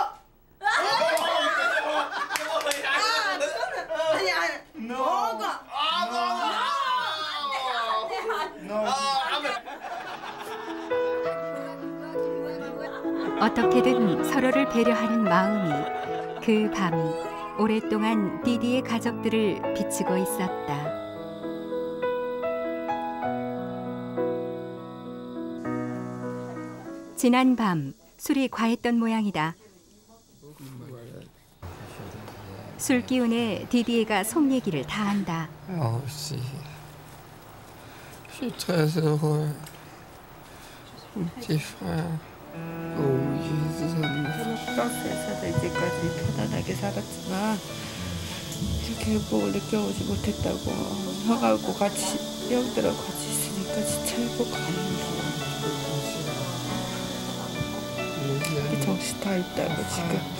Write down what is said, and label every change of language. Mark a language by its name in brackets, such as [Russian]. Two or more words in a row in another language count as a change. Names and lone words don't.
[Korean] 어떻게든 서로를 배려하는 마음이 그 밤 오랫동안 디디의 가족들을 비추고 있었다. 지난 밤 술이 과했던 모양이다. 술 기운에 디디에가 속 얘기를 다 한다. [French] aussi. Je suis très heureux. Mon petit frère. [Korean] 프랑스에서도 이제까지 편안하게 살았지만 이렇게 행복을 느껴보지 못했다고. 형하고 같이 형들하고 같이 있으니까 진짜 행복합니다. 정신 다 있다고 지금.